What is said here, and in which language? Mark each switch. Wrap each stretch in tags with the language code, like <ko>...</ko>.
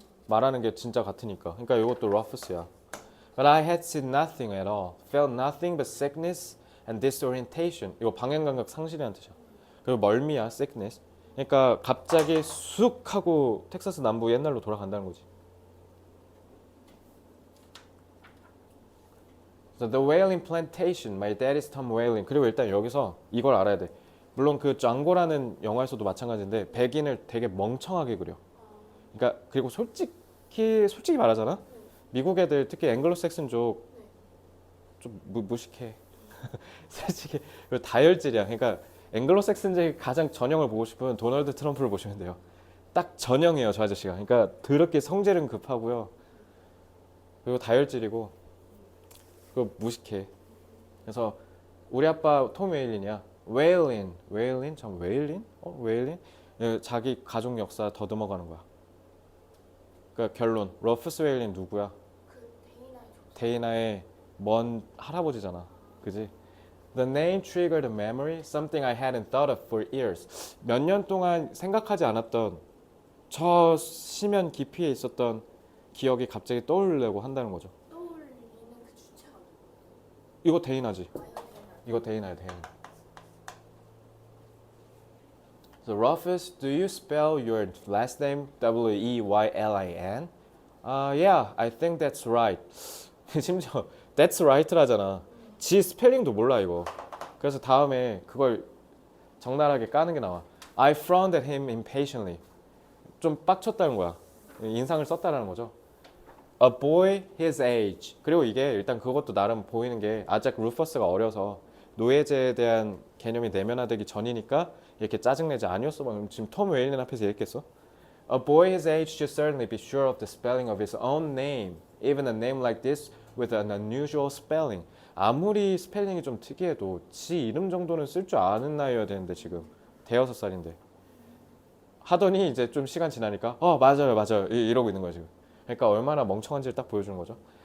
<ko>말하는 게 진짜 같으니까. 그러니까 이것도 러프스야.</ko> <en>But I had seen nothing at all. Felt nothing but sickness and disorientation.</en> <ko>이거 방향감각 상실이라는 뜻이야. 그리고 멀미야, sickness. 그러니까 갑자기 쑥 하고 텍사스 남부 옛날로 돌아간다는 거지.</ko> <en>So the whaling plantation, my dad is Tom Whaling.</en> <ko>그리고 일단 여기서 이걸 알아야 돼. 물론 그 짱고라는 영화에서도 마찬가지인데 백인을 되게 멍청하게 그려. 그러니까 그리고 솔직히 말하잖아. 미국 애들 특히 앵글로색슨 쪽 좀 무식해. 솔직히 다혈질이야. 그러니까 앵글로색슨적인 가장 전형을 보고 싶으면 도널드 트럼프를 보시면 돼요. 딱 전형이에요, 저 아저씨가. 그러니까 더럽게 성질은 급하고요. 그리고 다혈질이고, 그리고 무식해. 그래서 우리 아빠 톰 웨일린이야. 웨일린? 참 웨일린? 웨일린? 자기 가족 역사 더듬어가는 거야. 그러니까 결론, 러프스 웨일린 누구야? 그 데이나의 먼 할아버지잖아. 그지?</ko> <en>The name triggered a memory, something I hadn't thought of for years.</en> <ko>몇 년 동안 생각하지 않았던 저 심연 깊이에 있었던 기억이 갑자기 떠오르려고 한다는 거죠. 떠올리는 그 주체가 이거 데이나지. 뭐예요? 이거 데이나야, 데이나.</ko> <en>So Rufus, do you spell your last name W-E-Y-L-I-N? Yeah, I think that's right.</en> <ko>심지어</ko> <en>that's right</en> <ko>라잖아. 지 스펠링도 몰라 이거. 그래서 다음에 그걸 적나라하게 까는 게 나와.</ko> <en>I frowned at him impatiently.</en> <ko>좀 빡쳤다는 거야. 인상을 썼다라는 거죠.</ko> <en>A boy his age.</en> <ko>그리고 이게 일단 그것도 나름 보이는 게 아작 루퍼스가 어려서 노예제에 대한 개념이 내면화되기 전이니까 이렇게 짜증내지 아니었어. 지금 톰 웨일린 앞에서 얘기했겠어?</ko> <en>A boy his age should certainly be sure of the spelling of his own name. Even a name like this with an unusual spelling.</en> <ko>아무리 스펠링이 좀 특이해도 지 이름 정도는 쓸 줄 아는 나이여야 되는데 지금 대여섯 살인데 하더니 이제 좀 시간 지나니까 맞아요 이러고 있는 거야 지금. 그러니까 얼마나 멍청한지를 딱 보여주는 거죠.</ko>